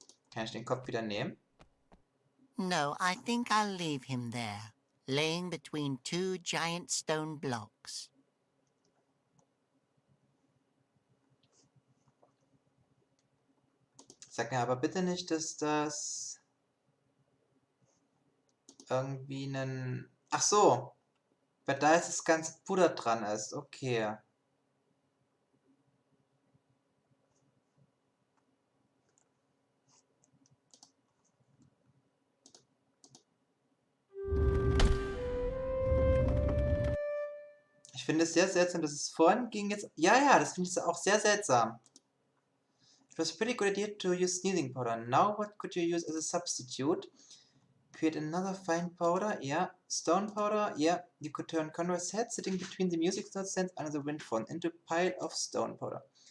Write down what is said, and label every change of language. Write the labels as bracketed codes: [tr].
[de] Kann ich den Kopf wieder nehmen? [en] No, I think I'll leave him there, laying between two giant stone blocks. [de] Sag mir aber bitte nicht, dass das irgendwie ein... Ach so, weil da jetzt das ganze Puder dran ist. Okay. Ich finde es sehr seltsam, dass es vorhin ging jetzt... Ja, das finde ich auch sehr seltsam. [en] It was a pretty good idea to use sneezing powder. Now what could you use as a substitute? Create another fine powder, yeah. Stone powder, yeah. You could turn Conroy's head sitting between the music note stands under the wind phone into a pile of stone powder.